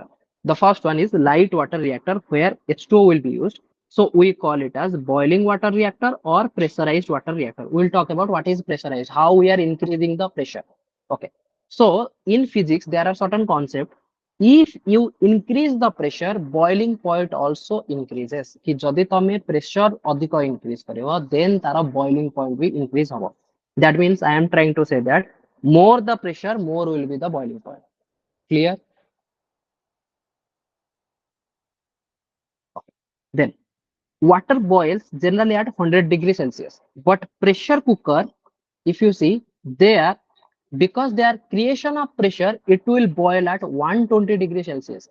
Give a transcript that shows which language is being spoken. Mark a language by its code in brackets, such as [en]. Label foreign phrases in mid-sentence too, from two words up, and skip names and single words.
[en] The first one is light water reactor where H2O will be used. So we call it as boiling water reactor or pressurized water reactor. We'll talk about what is pressurized, how we are increasing the pressure. Okay. So in physics, there are certain concepts. If you increase the pressure, boiling point also increases. [or] कि जदि तमे pressure अधिक increase करिवो, then तारा [en] boiling point [or] भी increase हबो. [en] That means I am trying to say that more the pressure, more will be the boiling point. Clear? Okay. Then water boils generally at 100 degrees Celsius, but pressure cooker, if you see there, because their creation of pressure, it will boil at 120 degrees Celsius.